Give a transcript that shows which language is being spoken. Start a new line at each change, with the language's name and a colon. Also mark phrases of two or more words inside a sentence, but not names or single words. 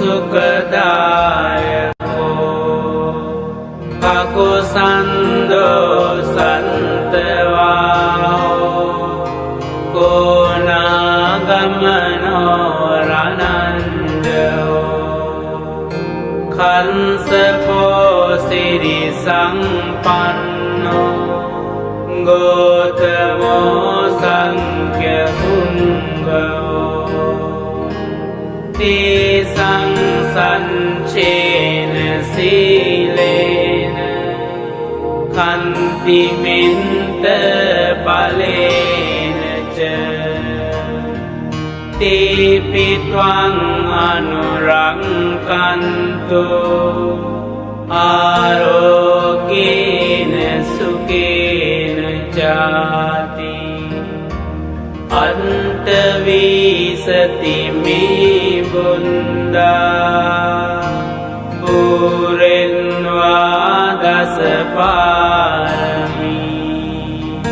Pali: සුකදායකෝ කකුසන්දෝ සන්තවාහෝ කෝනාගමනෝ රනන්දෝ කංසපෝ සිරි සංපන්නෝ ගෝතමෝ සංඛ්‍ය පුංගෝ තේසං සංචේන සීලේන කන්තිමින්ත බලේන ච තේපිත්වං අනුරංකන්තු ආරෝගේන සුකේන ජාති අන්තවීසති මේ බුන්දා පුරෙන්වා දස පාරමී